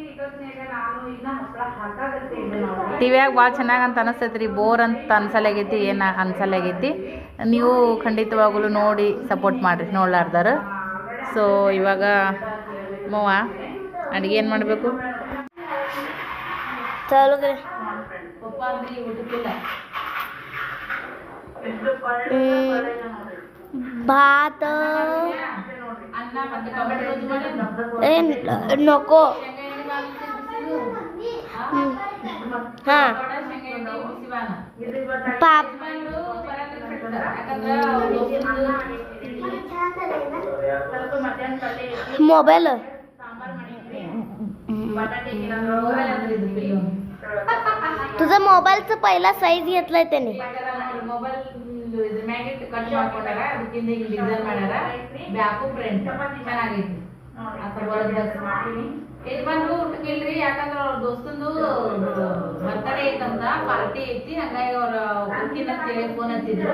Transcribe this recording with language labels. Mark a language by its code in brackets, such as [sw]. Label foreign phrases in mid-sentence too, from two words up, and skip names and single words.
[kn] ಟಿವಿಯಾಗ ಭಾಳ ಚೆನ್ನಾಗಂತ ಅನಿಸ್ತೈತ್ರಿ. ಬೋರ್ ಅಂತ ಅನ್ಸಲಾಗೈತಿ, ಏನು ಅನ್ಸಲಾಗೈತಿ. ನೀವು ಖಂಡಿತವಾಗಲೂ ನೋಡಿ ಸಪೋರ್ಟ್ ಮಾಡಿರಿ ನೋಡ್ಲಾರ್ದಾರ. ಸೊ ಇವಾಗ ಮವ್ವ ಅಡುಗೆ ಏನು ಮಾಡಬೇಕು? [mr] भात नको. हां पाप मोबाईल तुझा मोबाईलचा पहिला साईज घेतलाय त्याने. [kn] ಕಟ್ ಮಾಡ್ಕೊಂಡಾರ ಅದಕ್ಕಿಂತ ಡಿಸೈನ್ ಮಾಡ್ಯಾರ. ಬ್ಯಾಕು ಪ್ರಿಂಟ್ ಚೆನ್ನಾಗೈತಿ. ಯಜಮಾನ್ರು ಊಟಕ್ಕೆ ಇಲ್ರಿ, ಯಾಕಂದ್ರ ಅವ್ರ ದೋಸ್ತಂದು ಬರ್ತಡೇ ಐತಂತ, ಪಾರ್ಟಿ ಐತಿ, ಹಂಗಾಗಿ ಅವ್ರ ಊಟಿನ ಅಂತೇಳಿ ಫೋನ್ ಹಚ್ಚಿದ್ರು.